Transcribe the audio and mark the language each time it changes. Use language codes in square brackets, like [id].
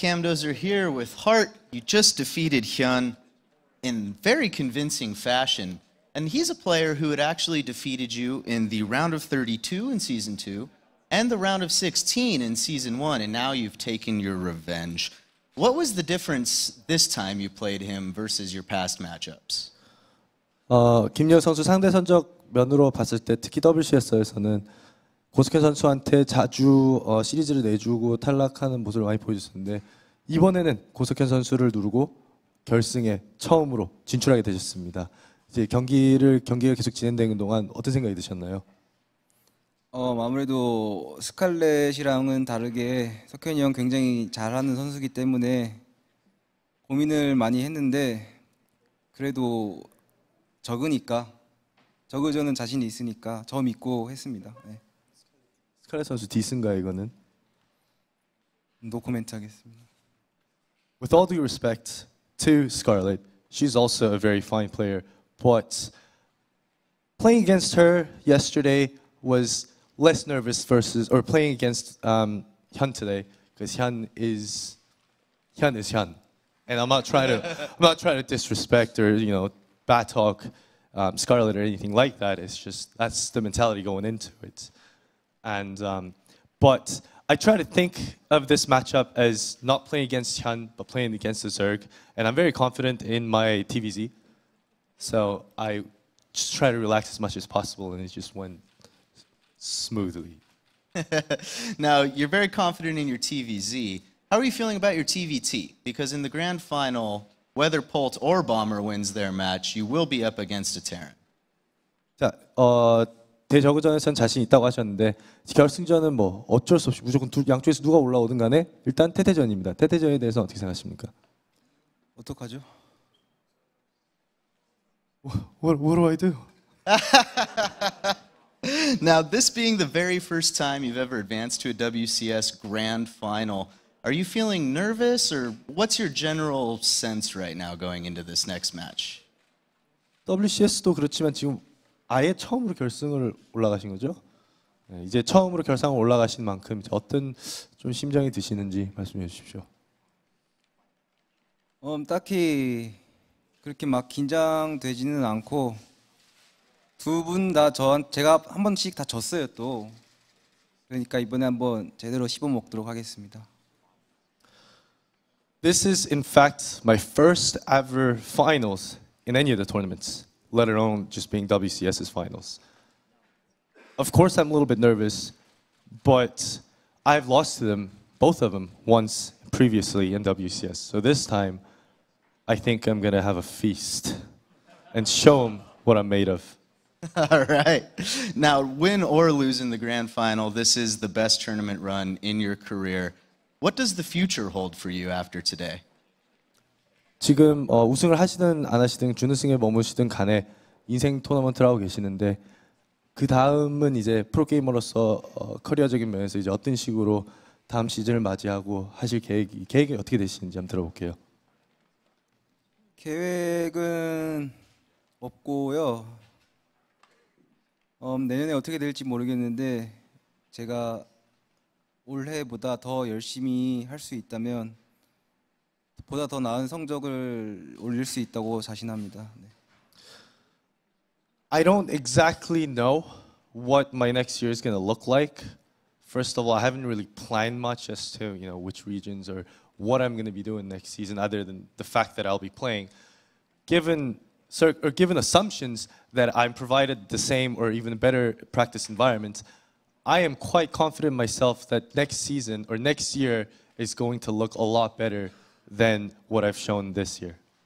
[en] Camdos are here with Hart. You just defeated HyuN in very convincing fashion. And he's a player who had actually defeated you in the round of 32 in Season 2 and the round of 16 in Season 1, and now you've taken your revenge. What was the difference this time you played him versus your past matchups? [ko] 김유혁 선수 상대 선적 면으로 봤을 때 특히 WCS에서는 고석현 선수한테 자주 시리즈를 내주고 탈락하는 모습을 많이 보여줬었는데 이번에는 고석현 선수를 누르고 결승에 처음으로 진출하게 되셨습니다. 이제 경기가 계속 진행되는 동안 어떤 생각이 드셨나요? 아무래도 스칼렛이랑은 다르게 석현이 형 굉장히 잘하는 선수이기 때문에 고민을 많이 했는데 그래도 저그저는 자신이 있으니까 저 믿고 했습니다. 네. 스칼렛 선수 디스인가요, 이거는? 노코멘트 하겠습니다. [en] With all due respect to Scarlett, she's also a very fine player, but playing against her yesterday was less nervous or playing against HyuN today, because HyuN is HyuN, and I'm not trying to disrespect or bad talk Scarlett or anything like that. It's just that's the mentality going into it. And but I try to think of this matchup as not playing against HyuN, but playing against the Zerg. And I'm very confident in my TvZ. So I just try to relax as much as possible, and it just went smoothly. Now, you're very confident in your TvZ. How are you feeling about your TvT? Because in the grand final, whether Polt or Bomber wins their match, you will be up against a Terran. [ko] 자, 대저그전에서는 자신 있다고 하셨는데 결승전은 뭐 어쩔 수 없이 무조건 양쪽에서 누가 올라오든 간에 일단 태태전입니다. 태태전에 대해서 어떻게 생각하십니까? 어떡하죠? [en] What do I do? Now, this being the very first time you've ever advanced to a WCS grand final, are you feeling nervous, or what's your general sense right now going into this next match? [ko] WCS도 그렇지만 지금 아예 처음으로 결승을 올라가신 거죠? 네, 이제 처음으로 결승을 올라가신 만큼 어떤 좀 심정이 드시는지 말씀해 주십시오. 딱히 그렇게 막 긴장되지는 않고 두 분 다 제가 한 번씩 다 졌어요 또. 그러니까 이번에 한번 제대로 씹어 먹도록 하겠습니다. [en] This is in fact my first ever finals in any of the tournaments, let alone just being WCS's finals. Of course I'm a little bit nervous, but I've lost to them, both of them, once previously in WCS. So this time, I think I'm gonna have a feast and show them what I'm made of. All right. Now, win or lose in the grand final, this is the best tournament run in your career. What does the future hold for you after today? [ko] 지금 우승을 하시든 안 하시든 준우승에 머무시든 간에 인생 토너먼트를 하고 계시는데 그 다음은 이제 프로게이머로서 커리어적인 면에서 이제 어떤 식으로 다음 시즌을 맞이하고 하실 계획이 어떻게 되시는지 한번 들어볼게요. 계획은 없고요. 내년에 어떻게 될지 모르겠는데 제가 올해보다 더 열심히 할 수 있다면 보다 더 나은 성적을 올릴 수 있다고 자신합니다. 네. [en] I don't exactly know what my next year is going to look like. First of all, I haven't really planned much as to which regions or what I'm going to be doing next season, other than the fact that I'll be playing. Given assumptions that I'm provided the same or even better practice environment, I am quite confident myself that next season or next year is going to look a lot better than what I've shown this year.